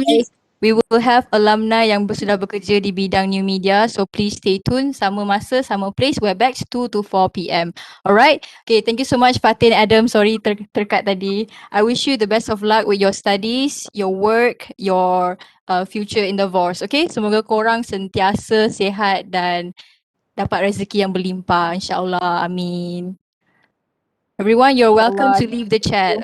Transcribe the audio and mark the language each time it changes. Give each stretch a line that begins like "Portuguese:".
English: week. we will have alumni
Malay: yang sudah bekerja di bidang
English: new media. So please stay tuned.
Malay: Sama masa, sama place, Webex 2 to 4 p.m. Alright.
English: Okay, thank you so much Fathin, Adam. Sorry
Malay: terkat tadi.
English: I wish you the best of luck with your studies, your work, your future endeavours.
Malay: Okay, semoga korang sentiasa sihat dan dapat rezeki yang berlimpah. InsyaAllah. Amin.
English: Everyone, you're welcome to leave the chat.